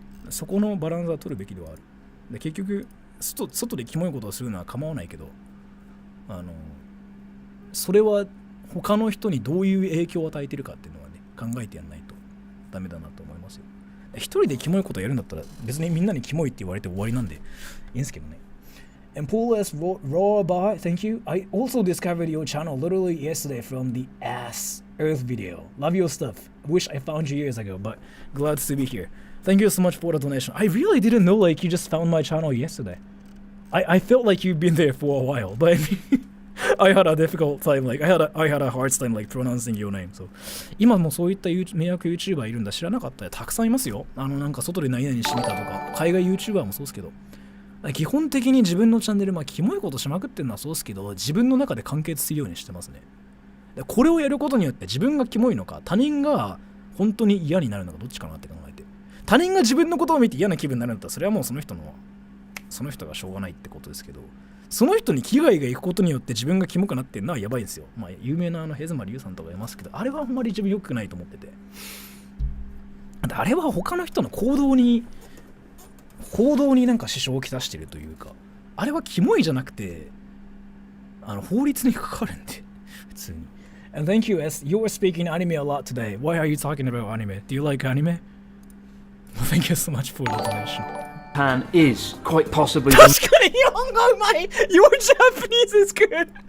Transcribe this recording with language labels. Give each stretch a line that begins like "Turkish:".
Japanese: そこのバランスは取るべきではある。で結局外でキモいことをするのは構わないけど、それは他の人にどういう影響を与えてるかっていうのはね、考えてやんないとダメだなと思いますよ。一人でキモいことをやるんだったら別にみんなにキモいって言われて終わりなんでいいんですけどね。
English: And Paul S. Rawbar, thank you. I also discovered your channel literally yesterday from the Ass Earth video. Love your stuff. Wish I found you years ago, but glad to be here. Thank you so much for the donation. I really didn't know like you just found my channel yesterday. I felt like you've been there for a while, but I had a difficult time, like I had a hard time like pronouncing your name. So
Japanese: 今もそういった迷惑 YouTuber いるんだ、知らなかったよ。たくさんいますよ。なんか外で何々してみたとか、海外 YouTuber もそうですけど、基本的に自分のチャンネル、まあキモいことしまくってるのはそうですけど、自分の中で完結するようにしてますね。これをやることによって自分がキモいのか、他人が本当に嫌になるのかどっちかなって考えて、他人が自分のことを見て嫌な気分になるんだったら、それはもうその人がしょうがないってことですけど、その人に危害がいくことによって自分がキモくなってるのはやばいですよ。まあ有名なヘズマリュウさんとかいますけど、あれはあんまり自分良くないと思ってて、あれは他の人の行動になんか支障をきたしてるというか、あれはキモいじゃなくて法律にかかるんで普通に。
English: And thank you, as you were speaking anime a lot today. Why are you talking about anime? Do you like anime? Well, thank you so much for the donation. Japan is quite possibly.
Japanese: 確かに日本語うまい。
English: Your Japanese is good.